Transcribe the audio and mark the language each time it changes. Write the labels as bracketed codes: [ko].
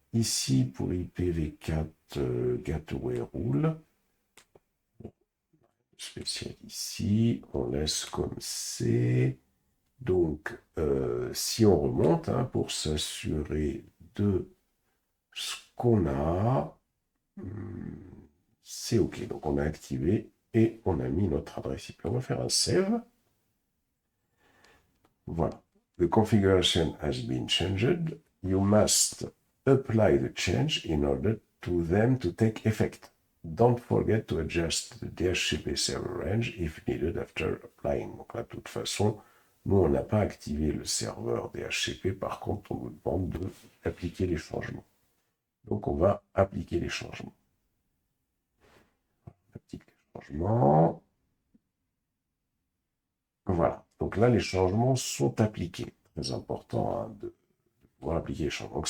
[fr] Ici, pour IPv4 Gateway Rule, spécial ici, on laisse comme c'est. Donc, si on remonte, hein, pour s'assurer de ce qu'on a, c'est OK. Donc, on a activé et on a mis notre adresse IP. On va faire un save. Voilà. [en] The configuration has been changed. You must apply the change in order to them to take effect. Don't forget to adjust the DHCP server range if needed after applying. [fr] Donc là, de toute façon, nous, on n'a pas activé le serveur DHCP. Par contre, on nous demande d'appliquer les changements. Donc, on va appliquer les changements. On applique les changements. Voilà. Donc là, les changements sont appliqués. Très important, hein, de pouvoir appliquer les changements.